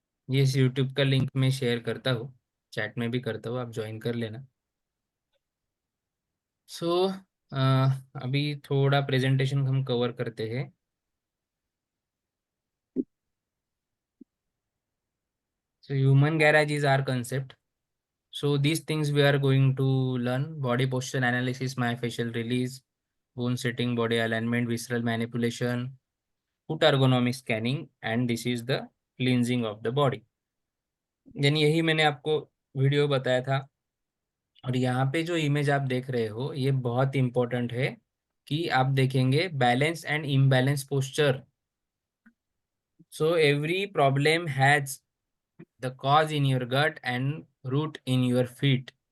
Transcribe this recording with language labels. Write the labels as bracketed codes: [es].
[hi] ये इस यूट्यूब का लिंक मैं शेयर करता हूँ, चैट में भी करता हूँ, आप ज्वाइन कर लेना। सो अभी थोड़ा प्रेजेंटेशन हम कवर करते हैं। [en] So human garage is our concept. So these things we are going to learn: body posture analysis, myofascial release, bone setting, body alignment, visceral manipulation, foot ergonomic scanning, and this is the cleansing of the body। [hi] यानी यही मैंने आपको video बताया था। और यहाँ पे जो इमेज आप देख रहे हो ये बहुत इंपॉर्टेंट है कि आप देखेंगे [en] Balance and imbalance posture. So every problem has the cause in your gut and root in your feet.